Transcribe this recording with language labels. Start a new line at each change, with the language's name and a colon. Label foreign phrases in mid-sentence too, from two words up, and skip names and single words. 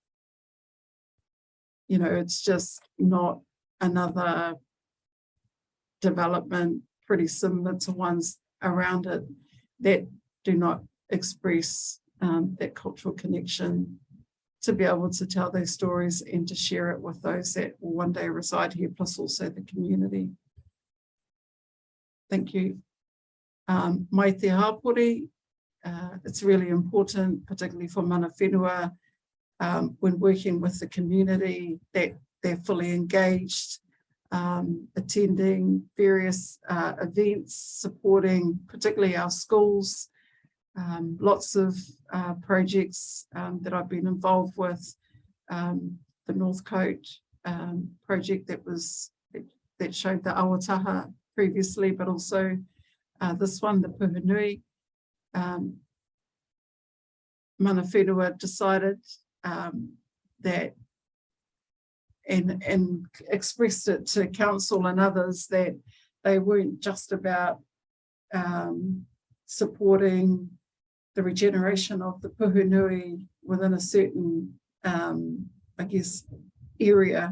English: you know, it's just not another development pretty similar to ones around it that do not express that cultural connection, to be able to tell their stories and to share it with those that will one day reside here, plus also the community. Thank you.
Māori: Mai te hapori,
English: it's really important, particularly for
Māori: mana whenua,
English: when working with the community, that they're fully engaged, attending various events, supporting particularly our schools. Lots of projects that I've been involved with, the Northcote project that showed the awataha previously, but also this one, the Puhunui.
Māori: Mana whenua
English: decided that and expressed it to council and others that they weren't just about supporting the regeneration of the Puhunui within a certain, I guess, area.